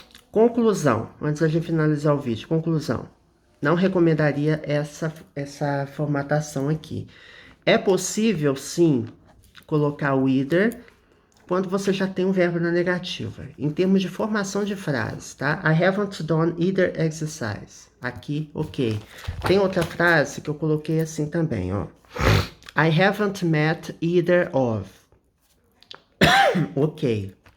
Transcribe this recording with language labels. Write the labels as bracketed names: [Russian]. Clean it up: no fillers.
[Portuguese] Conclusão, antes da gente finalizar o vídeo, conclusão. Não recomendaria essa formatação aqui. É possível, sim, colocar o either quando você já tem um verbo na negativa. Em termos de formação de frase, tá? [English] I haven't done either exercise. [Portuguese] Aqui, ok. Tem outra frase que eu coloquei assim também, ó. [English] I haven't met either of. [Portuguese] Ok.